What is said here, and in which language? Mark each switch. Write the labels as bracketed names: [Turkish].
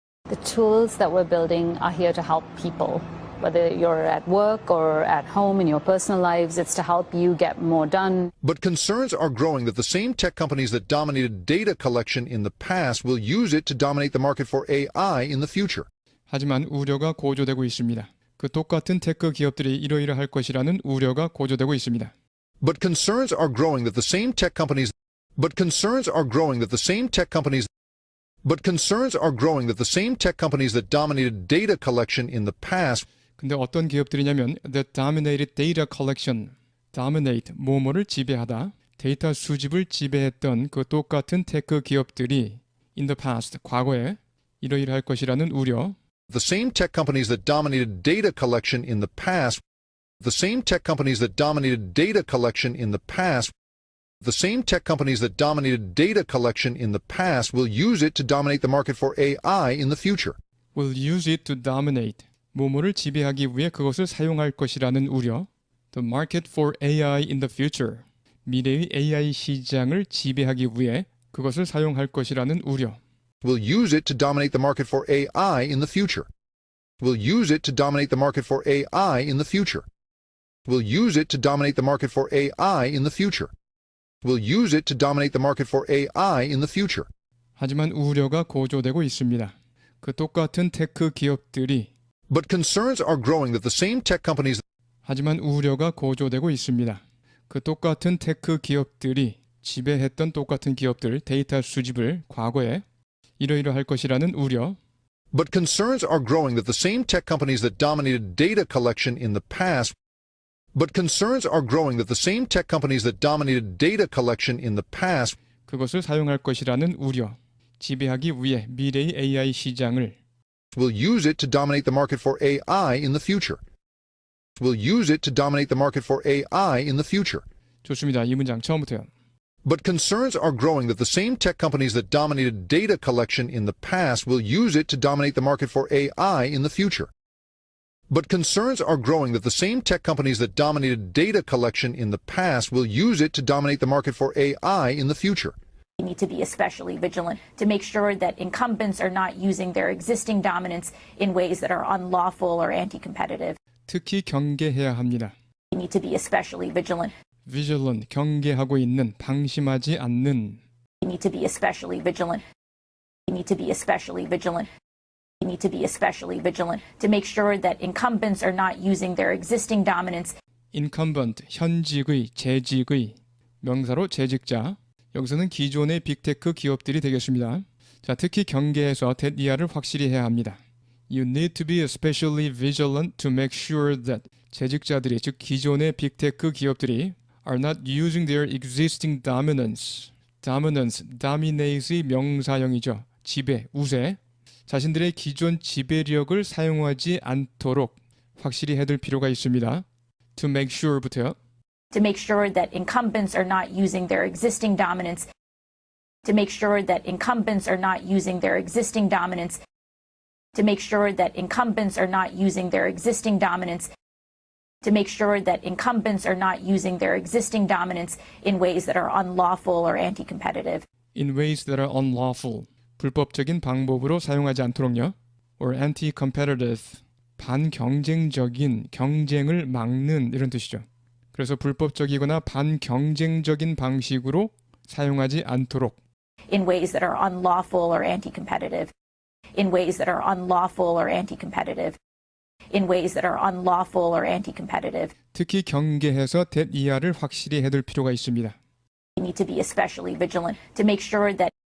[English] The tools that we're building are here to help people. Whether you're at work or at home in your personal lives, it's to help you get more done. But concerns are growing that the same tech companies that dominated data collection in the past will use it to dominate the market for AI in the future. [Korean] 하지만 우려가 고조되고 있습니다. 그 똑같은 테크 기업들이 이러이러할 것이라는 우려가 고조되고 있습니다. [English] But concerns are growing that the same tech companies But concerns are growing that the same tech companies But concerns are growing that the same tech companies that dominated data collection in the past [Korean] 근데 어떤 기업들이냐면 [English] that dominated data collection, dominate, [Korean] 뭐뭐를 지배하다, 데이터 수집을 지배했던 그 똑같은 테크 기업들이 [English] in the past, [Korean] 과거에 이러이러할 것이라는 우려, [English] the same tech companies that dominated data collection in the past the same tech companies that dominated data collection in the past the same tech companies that dominated data collection in the past will use it to dominate the market for AI in the future. will use it to dominate, [Korean] 뭐뭐를 지배하기 위해 그것을 사용할 것이라는 우려, [English] the market for AI in the future, [Korean] 미래의 AI 시장을 지배하기 위해 그것을 사용할 것이라는 우려, [English] will use it to dominate the market for AI in the future. Will use it to dominate the market for AI in the future. Will use it to dominate the market for AI in the future. Will use it to dominate the market for AI in the future. [Korean] 하지만 우려가 고조되고 있습니다. 그 똑같은 테크 기업들이 [English] But concerns are growing that the same tech companies [Korean] 하지만 우려가 고조되고 있습니다. 그 똑같은 테크 기업들이 지배했던 똑같은 기업들 데이터 수집을 과거에 이러이러할 것이라는 우려, [English] But concerns are growing that the same tech companies that dominated data collection in the past But concerns are growing that the same tech companies that dominated data collection in the past [Korean] 그것을 사용할 것이라는 우려, 지배하기 위해 미래의 AI 시장을 [English] will use it to dominate the market for AI in the future. Will use it to dominate the market for AI in the future. [Korean] 좋습니다. 이 문장 처음부터요. [English] But concerns are growing that the same tech companies that dominated data collection in the past will use it to dominate the market for AI in the future. But concerns are growing that the same tech companies that dominated data collection in the past will use it to dominate the market for AI in the future. We need to be especially vigilant to make sure that incumbents are not using their existing dominance in ways that are unlawful or anti-competitive. [Korean] 특히 경계해야 합니다. [English] We need to be especially vigilant. [Korean] vigilant, 경계하고 있는, 방심하지 않는. [English] We need to be especially vigilant. We need to be especially vigilant. We need to be especially vigilant to make sure that incumbents are not using their existing dominance. [Korean] incumbent, 현직의, 재직의, 명사로 재직자. 여기서는 기존의 빅테크 기업들이 되겠습니다. 자, 특히 경계에서 that 이하를 확실히 해야 합니다. [English] You need to be especially vigilant to make sure that [Korean] 재직자들이, 즉 기존의 빅테크 기업들이 [English] are not using their existing dominance. [Korean] dominance, dominate의 명사형이죠. 지배, 우세. 자신들의 기존 지배력을 사용하지 않도록 확실히 해둘 필요가 있습니다. [English] To make sure [Korean] 부터요. [English] To make sure that incumbents are not using their existing dominance. To make sure that incumbents are not using their existing dominance. To make sure that incumbents are not using their existing dominance. To make sure that incumbents are not using their existing dominance in ways that are unlawful or anti-competitive. In ways that are unlawful. [Korean] 불법적인 방법으로 사용하지 않도록요. or anti-competitive, 반경쟁적인, 경쟁을 막는 이런 뜻이죠. 그래서 불법적이거나 반경쟁적인 방식으로 사용하지 않도록 [English] in ways that are unlawful or anti-competitive, in ways that are unlawful or anti-competitive, in ways that are unlawful or anti-competitive. [Korean] 특히 경계해서 대이하를 확실히 해둘 필요가 있습니다. [English] We need to be especially vigilant to make sure that